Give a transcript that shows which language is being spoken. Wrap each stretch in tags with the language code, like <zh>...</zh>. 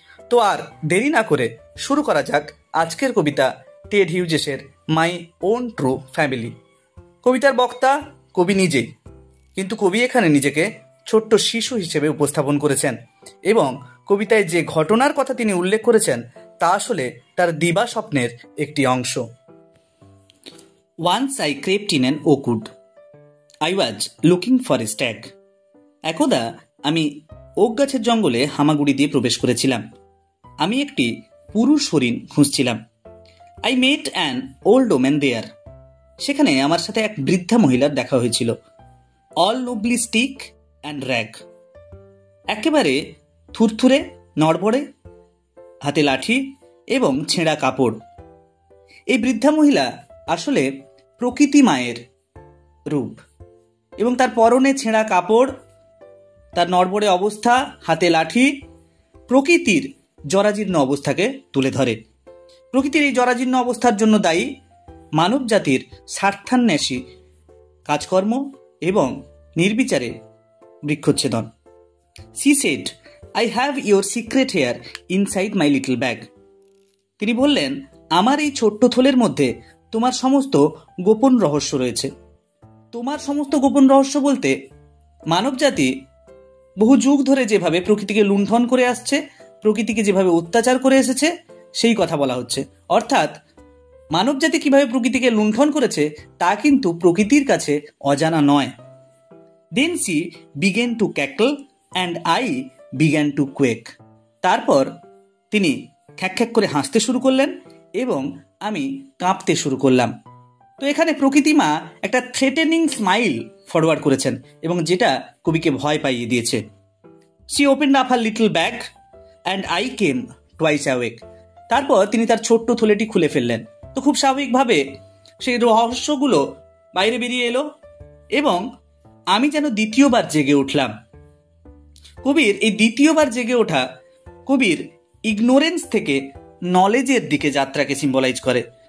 <bn>তো আর দেরি না করে শুরু করা যাক আজকের কবিতা Ted হিউজেসের my own true family. কবিতার বক্তা কবি নিজেই, কিন্তু কবি এখানে নিজেকে ছোট্ট শিশু হিসেবে উপস্থাপন করেছেন এবং কবিতায় যে ঘটনার কথা তিনি উল্লেখ করেছেন তা আসলে তার দিবা স্বপ্নের একটি অংশ।</bn> <en>Once I crept in an oak wood. I was looking for a stag.</en> <bn>একদা আমি ওক গাছের জঙ্গলে হামাগুড়ি দিয়ে প্রবেশ করেছিলাম। আমি একটি পুরুষ হরিণ খুঁজছিলাম।</bn> <en>I met an old woman there.</en> <bn>সেখানে আমার সাথে এক বৃদ্ধা মহিলার দেখা হয়েছিল।</bn> <en>All lovely stick and rag.</en> <bn>একেবারে থুরথুরে, নড়বড়ে, হাতে লাঠি এবং ছেঁড়া কাপড়। এই বৃদ্ধা মহিলা আসলে প্রকৃতি মায়ের রূপ এবং তার পরনে ছেঁড়া কাপড়, তার নড়বড়ে অবস্থা, হাতে লাঠি প্রকৃতির জরাজীর্ণ অবস্থাকে তুলে ধরে। প্রকৃতির এই জরাজীর্ণ অবস্থার জন্য দায়ী মানব জাতির স্বার্থান্বেষী কাজকর্ম এবং নির্বিচারে বৃক্ষচ্ছেদন।</bn> <en>She said, I have your secret here inside my little bag.</en> <bn>তিনি বললেন, আমার এই ছোট্ট থলের মধ্যে তোমার সমস্ত গোপন রহস্য রয়েছে। তোমার সমস্ত গোপন রহস্য বলতে মানব জাতি বহু যুগ ধরে যেভাবে প্রকৃতিকে লুণ্ঠন করে আসছে, প্রকৃতিকে যেভাবে অত্যাচার করে এসেছে সেই কথা বলা হচ্ছে। অর্থাৎ মানব জাতি কিভাবে প্রকৃতিকে লুণ্ঠন করেছে তা কিন্তু প্রকৃতির কাছে অজানা নয়।</bn> <en>Then she began to cackle and I began to quake.</en> <bn>তারপর তিনি খ্যাক খ্যাক করে হাসতে শুরু করলেন এবং আমি কাঁপতে শুরু করলাম। তো এখানে প্রকৃতি মা একটা থ্রেটেনিং স্মাইল ফরওয়ার্ড করেছেন এবং যেটা কবিকে ভয় পাইয়ে দিয়েছে।</bn> <en>She opened up her little bag and I came twice awake.</en> <bn>তারপর তিনি তার ছোট্ট থলেটি খুলে ফেললেন। তো খুব স্বাভাবিকভাবে সেই রহস্যগুলো বাইরে বেরিয়ে এলো এবং আমি যেন দ্বিতীয়বার জেগে উঠলাম। কবির এই দ্বিতীয়বার জেগে ওঠা কবির ইগনোরেন্স থেকে নলেজের দিকে যাত্রাকে সিম্বলাইজ করে।</bn>